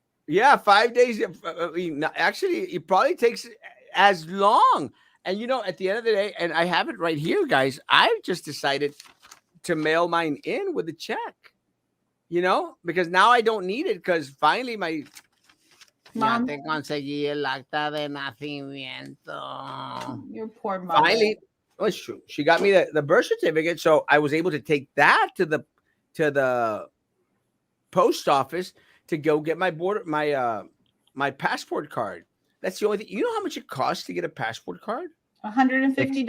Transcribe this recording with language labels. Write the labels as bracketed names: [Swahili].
[English] Yeah, 5 days. Actually, it probably takes as long. And at the end of the day, and I have it right here, guys. I've just decided to mail mine in with a check. Because now I don't need it because finally my Mom. [Spanish] Ya te conseguí el acta de nacimiento. [English] Your poor mom. Finally, it's true. She got me the birth certificate, so I was able to take that to the post office to go get my my passport card. That's the only thing. You know how much it costs to get a passport card? $150?